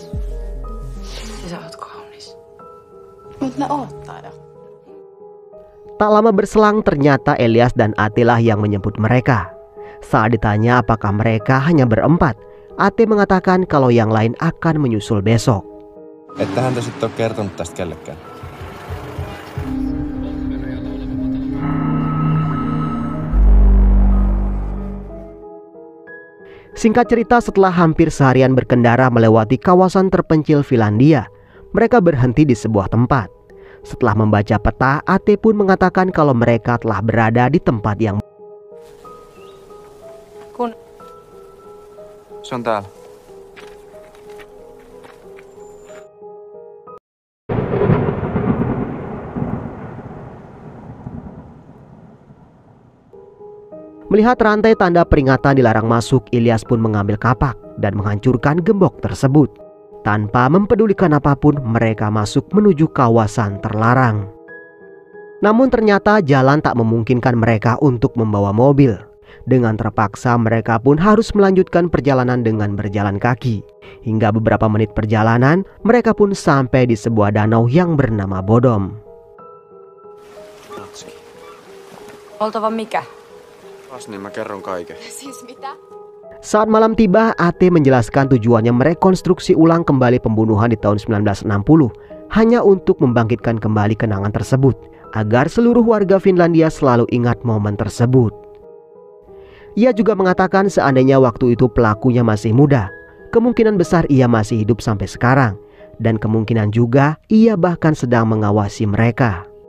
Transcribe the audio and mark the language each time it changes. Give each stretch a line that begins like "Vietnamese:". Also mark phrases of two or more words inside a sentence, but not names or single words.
Indonesian: Tak lama berselang ternyata Elias dan Ate lah yang menjemput mereka. Saat ditanya apakah mereka hanya berempat, Ate mengatakan kalau yang lain akan menyusul besok.
Finnish: Että häntä sitten on kertonut tästä kellekään.
Indonesian: Singkat cerita, setelah hampir seharian berkendara melewati kawasan terpencil Finlandia, mereka berhenti di sebuah tempat. Setelah membaca peta, Ate pun mengatakan kalau mereka telah berada di tempat yang
Finnish: Se on täällä.
Indonesian: Melihat rantai tanda peringatan dilarang masuk, Elias pun mengambil kapak dan menghancurkan gembok tersebut. Tanpa mempedulikan apapun, mereka masuk menuju kawasan terlarang. Namun ternyata jalan tak memungkinkan mereka untuk membawa mobil. Dengan terpaksa mereka pun harus melanjutkan perjalanan dengan berjalan kaki. Hingga beberapa menit perjalanan, mereka pun sampai di sebuah danau yang bernama Bodom.
Finnish: Oltava mikä? Niin mä kerron kaiken. Siis mitä?
Indonesian: Saat malam tiba, Ate menjelaskan tujuannya merekonstruksi ulang kembali pembunuhan di tahun 1960 hanya untuk membangkitkan kembali kenangan tersebut agar seluruh warga Finlandia selalu ingat momen tersebut. Ia juga mengatakan seandainya waktu itu pelakunya masih muda, kemungkinan besar ia masih hidup sampai sekarang, dan kemungkinan juga ia bahkan sedang mengawasi mereka.